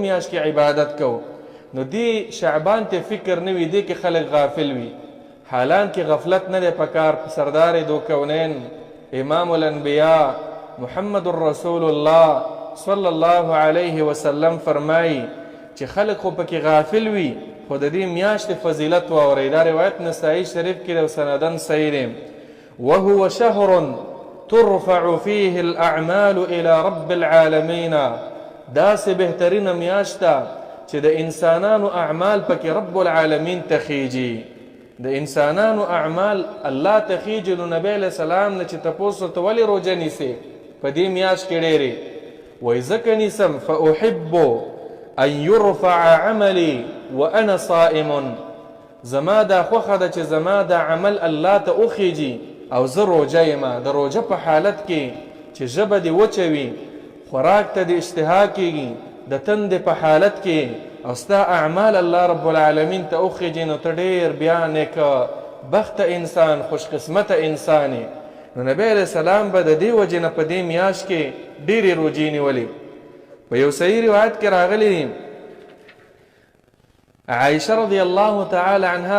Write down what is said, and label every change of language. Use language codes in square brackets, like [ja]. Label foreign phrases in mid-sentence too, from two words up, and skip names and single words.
[ps] میاشت کې عبادت کوو نو دې شعبان ته فکر نه وي دې کې خلک غافل وي حالان کې غفلت نه دی پکار سردار دو کونین [ar] امام الانبیاء [ps] محمد رسول الله [ar] صلی الله علیه وسلم [ps] فرمایي چې خلق خو پکې غافل وي خو د دې میاشتې فضیلت واورئ دا روایت نسائی شریف کې د سندن صحیح دی [ar] وهو شهر ترفع فيه الاعمال الى رب العالمین [ps] داسې بهترینه میاشت ده چې د انسانانو اعمال پکې [ar] رب العالمین [ps] ته خیجي د انسانانو اعمال الله ته خیجي نو نبی علیه السلام نه چې تپوس ورته ولې روژه نیسې په دې میاشت کې ډېرې وایي ځکه نیسم [ar] فاحب ان يرفع عملي وانا صائم [ps] زما دا خوخه ده چې زما دا عمل الله ته وخیجي او زه روژه یم د روژه په حالت کې چې ژبه دې وچه وي خوراک ته دې اشتها کېږي د تندې په حالت کې او ستا اعمال الله [ar] رب العالمین [ps] ته وخیجي نو ته ډېر بیا نیکه بخته انسان خوش قسمته انسان نو نبی علیه السلام به د دې وجې نه په دې میاشت کې ډېرې روژې نیولې په یو صحیح روایت کې راغلی دی عائشه [ar] رضی الله تعالی عنها